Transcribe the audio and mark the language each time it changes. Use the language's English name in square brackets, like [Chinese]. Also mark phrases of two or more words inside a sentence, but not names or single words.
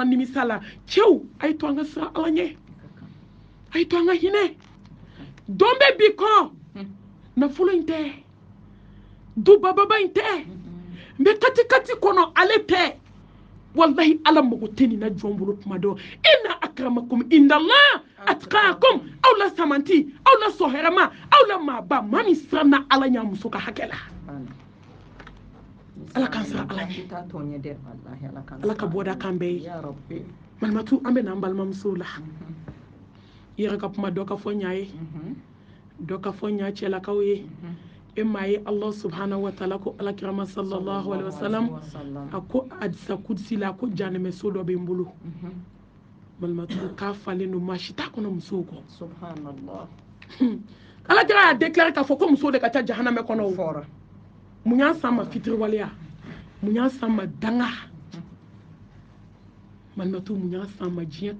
[Bambara] nimisa la cɛw a ye to an ka siran ala ɲɛ a ye to an ka hinɛ don bɛ bi kɔnɔ nafolo in tɛ dubababa in tɛ n bɛ kati kɔnɔ ale tɛ wallahi ala mago tɛ nin na jɔn bolo kuma dɔ [Arabic] إن أكرمكم عند الله أتقاكم [Bambara] aw la samanti aw la sɔhɛrɛma aw la maaba maa min siranna ala ɲɛ muso ka hakɛ la ala k'an siran ala ɲɛ ala ka bɔda kan bɛɛ ye malimatu an bɛ n'an balimamusow la i yɛrɛ ka kuma dɔ ka fɔ ɲa ye dɔ ka fɔ ɲa cɛlakaw ye e maa ye [Arabic] الله سبحانه وتعالى [Bambara] ko alakirama [Arabic] صلى الله عليه وسلم [Bambara] a ko hadisa kudsi la ko janɛmɛ so dɔ bɛ n bolo malimatu k'a falen don maa si t'a kɔnɔ musow kɔ subhanallah alakira y'a déclaré k'a fɔ ko musow de ka ca jahanamɛ kɔnɔ o fɔra mun y'a san ma fitiriwaleya mun y'a san ma danga malimatu mun y'a san ma diɲɛ